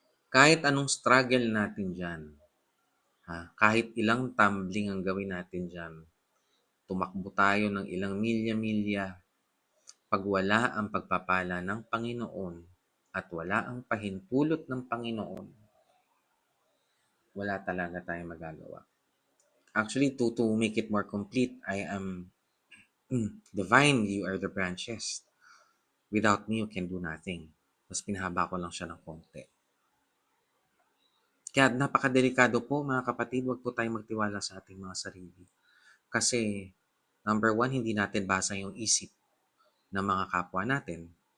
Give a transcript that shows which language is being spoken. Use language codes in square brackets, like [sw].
[tl] Kahit anong struggle natin dyan, kahit ilang tumbling ang gawin natin dyan, tumakbo tayo ng ilang milya-milya, pag wala ang pagpapala ng Panginoon at wala ang pahinpulot ng Panginoon, wala talaga tayong magagawa. [en] Actually, to make it more complete, I am the vine, you are the branches. Without me, you can do nothing. [tl] Mas pinahaba ko lang siya ng konti. Kaya napakadelikado po mga kapatid, wag po tayong magtiwala sa ating mga sarili. Kasi, number one, hindi natin basa yung isip ng mga kapwa natin.